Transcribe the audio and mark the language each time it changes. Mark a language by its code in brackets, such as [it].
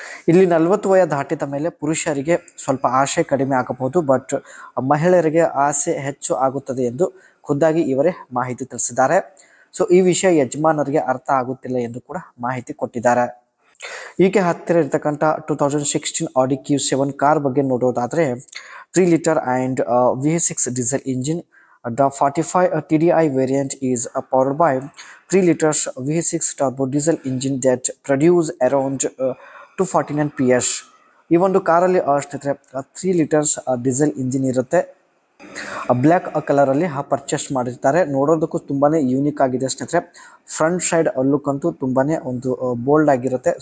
[kn] ಇಲ್ಲಿ 40 ವಯ ದಾಟಿದ ಮೇಲೆ ಪುರುಷರಿಗೆ ಸ್ವಲ್ಪ ಆಸೆ ಕಡಿಮೆ ಆಗಬಹುದು, ಬಟ್ ಮಹಿಳೆಯರಿಗೆ ಆಸೆ ಹೆಚ್ಚು ಆಗುತ್ತದೆ ಎಂದು ಖುದ್ದಾಗಿ ಇವರೇ ಮಾಹಿತಿ ತಿಳಿಸಿದ್ದಾರೆ. ಸೊ ಈ ವಿಷಯ ಯಜಮಾನರಿಗೆ ಅರ್ಥ ಆಗುತ್ತಿಲ್ಲ ಎಂದು ಕೂಡ ಮಾಹಿತಿ ಕೊಟ್ಟಿದ್ದಾರೆ. ಈಕೆ ಹತ್ತಿರ ಇರತಕ್ಕಂಥ 2016 ಆಡಿ Q7 ಕಾರ್ ಬಗ್ಗೆ ನೋಡೋದಾದರೆ 3 litre and V6 diesel engine. [en] The 45 TDI variant is powered by 3 liters V6 turbo diesel engine that produce around 249 PS. [kn] ಈ ಒಂದು ಕಾರಲ್ಲಿ ಸ್ನೇಹಿತರೆ 3 ಲೀಟರ್ಸ್ ಡೀಸೆಲ್ ಇಂಜಿನ್ ಇರುತ್ತೆ. ಬ್ಲ್ಯಾಕ್ ಕಲರಲ್ಲಿ ಪರ್ಚೇಸ್ ಮಾಡಿರ್ತಾರೆ. ನೋಡೋದಕ್ಕೂ ತುಂಬಾ ಯೂನಿಕ್ ಆಗಿದೆ ಸ್ನೇಹಿತರೆ. ಫ್ರಂಟ್ ಸೈಡ್ ಲುಕ್ ಅಂತೂ ತುಂಬಾ ಒಂದು ಬೋಲ್ಡ್ ಆಗಿರುತ್ತೆ.